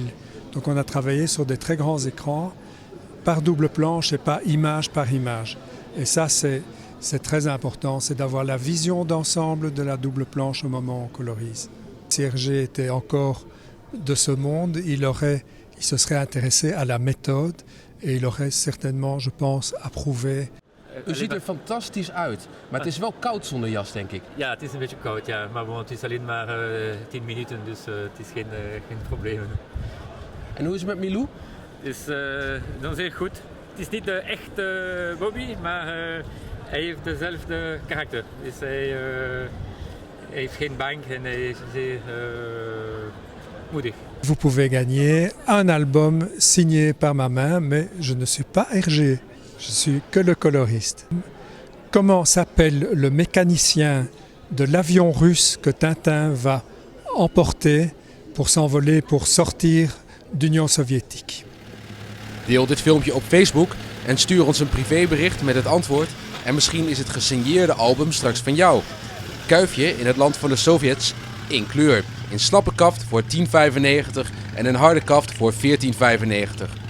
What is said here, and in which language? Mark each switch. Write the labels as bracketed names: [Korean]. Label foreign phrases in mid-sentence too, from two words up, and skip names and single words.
[French] Donc on a travaillé sur des très grands écrans par double planche et pas image par image. Et ça c'est très important, c'est d'avoir la vision d'ensemble de la double planche au moment où on colorise. Si Hergé était encore de ce monde, il se serait intéressé à la méthode et il aurait certainement, je pense, approuvé. [Dutch] U ziet er fantastisch uit, maar het is wel koud zonder jas, denk ik. Ja, het is een beetje koud, ja. Maar het is alleen maar 10 minuten, dus het is geen probleem. En hoe is het met Milou? Het is dan zeer goed. Het is niet de echte Bobby, maar hij heeft dezelfde karakter. Dus hij heeft geen bang en hij is zeer moedig. [French] Vous pouvez gagner un album signé par ma main, mais je ne suis pas Hergé, je suis que le coloriste. Comment s'appelle le mécanicien de l'avion russe que Tintin va emporter pour s'envoler, pour sortir d'Union soviétique? [Dutch] Deel dit filmpje op Facebook en stuur ons een privébericht met het antwoord. En misschien is het gesigneerde album straks van jou. Kuifje in het land van de Sovjets in kleur. In slappe kaft voor €10,95 en een harde kaft voor €14,95.